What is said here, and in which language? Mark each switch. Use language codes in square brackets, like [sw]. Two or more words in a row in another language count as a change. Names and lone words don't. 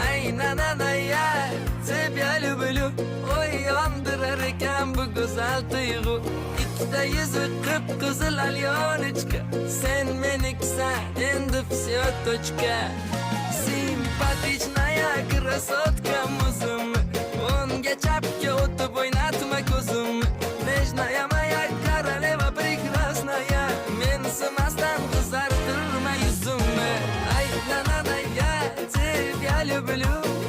[ru] na na na ya, тебя люблю. [uz] Oy yondirar ekan bu go'zal tuyg'u. Ikkita yuzi qip-qizil alyonichka, sen meniksan, endi [ru] всё точка. Симпатичная красотка [uz] muzimni, o'ngga chapga o'tib o'ynatma ko'zimni. [ru] Nежная моя королева прекрасная, [uz] mensimasdan qizartirma yuzimni. Ay na na na ya, [ru] тебя люблю.